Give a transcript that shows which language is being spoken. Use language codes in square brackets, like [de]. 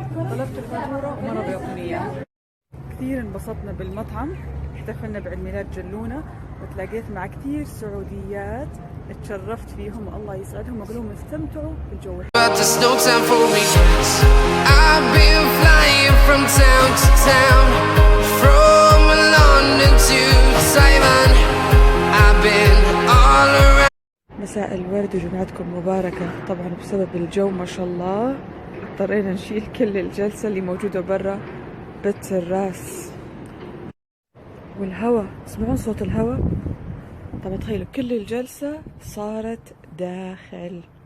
[ar] طلبت الفاتورة وما رضوا يعطوني إياها. كثير انبسطنا بالمطعم، احتفلنا بعيد ميلاد جلونة، وتلاقيت مع كثير سعوديات اتشرفت فيهم والله يسعدهم، واقول لهم استمتعوا بالجو. [en] But there's no time for regrets. I've been flying from town to town, from London to Taiwan. I've been all around. [ar] مساء الورد وجمعتكم مباركة. طبعا بسبب الجو ما شاء الله اضطرينا نشيل كل الجلسة اللي موجودة برا بالتراس، والهواء تسمعون صوت الهواء. طبعا تخيلوا كل الجلسة صارت داخل.